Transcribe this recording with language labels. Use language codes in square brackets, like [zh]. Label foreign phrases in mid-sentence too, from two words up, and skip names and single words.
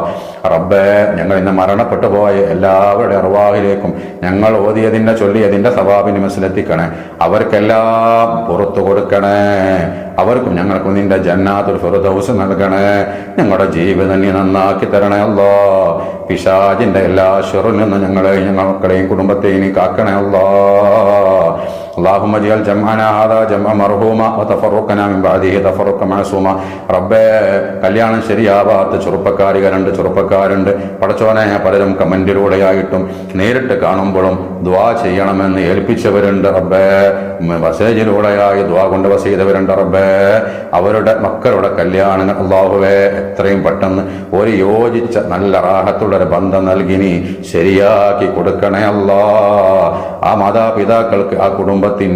[ml] റബ്ബേ, ഞങ്ങൾ ഇന്ന് മരണപ്പെട്ടു പോയ എല്ലാവരുടെ അർവാഹിലേക്കും ഞങ്ങൾ ഓതിയതിന്റെ ചൊല്ലിയതിന്റെ സവാബിന് മനസ്സിലെത്തിക്കണേ. അവർക്കെല്ലാം പുറത്തു കൊടുക്കണേ. അവർക്കും ഞങ്ങൾക്കും നിന്റെ ജന്നാത്തുൽ ഫിർദൗസ് നൽകണേ. ഞങ്ങളുടെ ജീവിതം നീ നന്നാക്കി തരണേ അല്ലാഹ്. പിശാചിന്റെ എല്ലാ ശർറിൽ നിന്നും ഞങ്ങളെയും ഞങ്ങളുടെ മക്കളെയും കുടുംബത്തെയും നീ കാക്കണേ അല്ലാഹ്. [ar] اللهم اللهم اجعل جمعنا هذا جمع مرحوما وتفرقنا من بعده تفرقا معصوما [ml] റബ്ബേ കല്യാണം ശരിയാവാത്ത ചെറുപ്പക്കാരുണ്ട് പടച്ചോനെ പലരും കമന്റിലൂടെയായിട്ടും നേരിട്ട് കാണുമ്പോഴും ദുആ ചെയ്യണമെന്ന് ഏൽപ്പിച്ചവരുണ്ട് റബ്ബേ മെസ്സേജിലൂടെയായി ദുആ കൊണ്ട് ചെയ്തവരുണ്ട് റബ്ബേ അവരുടെ മക്കളുടെ കല്യാണങ്ങൾ അല്ലാഹുവേ എത്രയും പെട്ടെന്ന് ഒരു യോജിച്ച നല്ല റാഹത്തുള്ളൊരു ബന്ധം നൽകി നീ ശരിയാക്കി കൊടുക്കണേ അല്ലാ ആ മാതാപിതാക്കൾക്ക് ആ കുടുംബത്തിന്